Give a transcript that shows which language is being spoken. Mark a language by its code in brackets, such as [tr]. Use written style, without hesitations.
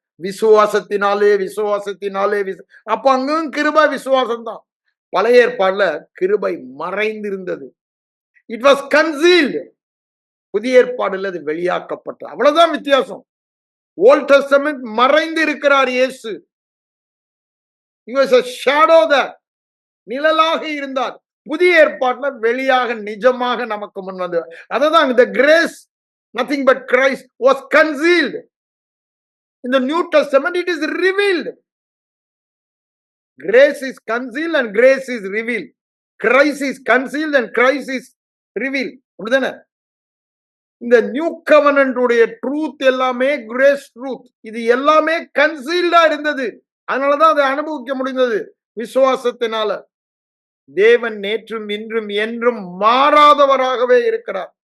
[ta] விசுவாசத்தினாலே விசுவாசத்தினாலே அப்ப அங்கும் கிருபை விசுவாசம் தான். பழைய ஏற்பாடுல கிருபை மறைந்திருந்தது. [en] It was concealed. [ta] புதிய ஏற்பாடுல அது வெளியாக்கப்பட்டது. அவ்வளவுதான் வித்தியாசம். ஓல்ட் டெஸ்டமென்ட் மறைந்து இருக்கிறார் இயேசு. [en] He was a shadow that, [ta] நிழலாக இருந்தார். புதிய ஏற்பாட்டுல வெளியாக நிஜமாக நமக்கு முன் வந்து, அதுதான் [en] the grace, nothing but Christ was concealed. In the New Testament, it is revealed. Grace is concealed and grace is revealed. Christ is concealed and Christ is revealed. [ta] அப்படிதானே? இந்த நியூ கவர்னன்ட் உடைய ட்ரூத் எல்லாமே கிரேஸ் ட்ரூத். இது எல்லாமே கன்சீல்டா இருந்தது. அதனாலதான் அதை அனுபவிக்க முடிந்தது விசுவாசத்தினால. தேவன் நேற்றும் இன்றும் என்றும் மாறாதவராகவே இருக்கிறார்.